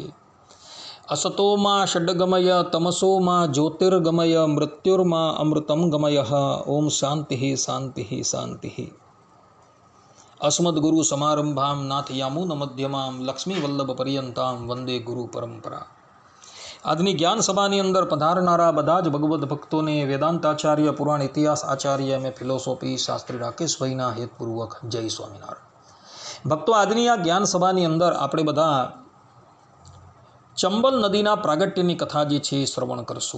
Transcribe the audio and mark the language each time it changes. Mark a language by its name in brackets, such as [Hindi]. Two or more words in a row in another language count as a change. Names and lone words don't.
[Sanskrit] असतो मा षड्गमय तमसो मा ज्योतिर्गमय मृत्युर्मा अमृतं गमयः। ओम शांति शांति शांति। अस्मद्गुरु समारंभां नाथयामुन मध्यमां लक्ष्मीवल्लभ पर्यंतां वंदे गुरु परंपरा। [Gujarati] આજની જ્ઞાન સભાની અંદર પધારનારા બધા જ ભગવદ્ ભક્તોને વેદાંતાચાર્ય પુરાણ ઇતિહાસ આચાર્ય એમ ફિલોસોફી શાસ્ત્રી રાકેશભાઈના હેતપૂર્વક જય સ્વામિનારાયણ। ભક્તો, આજની આ જ્ઞાન સભાની અંદર આપણે બધા ચંબલ નદીના પ્રાગટ્યની કથા જે છે શ્રવણ કરશું।